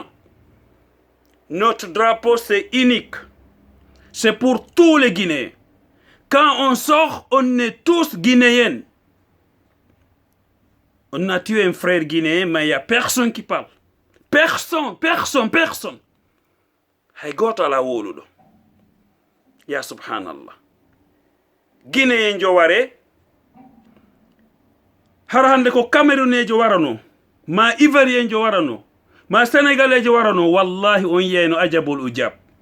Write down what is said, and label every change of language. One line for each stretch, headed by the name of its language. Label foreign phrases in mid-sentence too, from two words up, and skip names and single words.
French: Notre drapeau, c'est unique. C'est pour tous les Guinéens. Quand on sort, on est tous Guinéens. On a tué un frère guinéen, mais il n'y a personne qui parle. Personne.
Fula: Hay goto ala woluɗo.
Arabic: Ya subhanallah.
Fula: Guinéen jo ware, har hande ko Camerounejo warano, ma Ivoirien jo warano, ma Sénégalais jo warano, wallahi on yeyno
Arabic: عجب العجاب.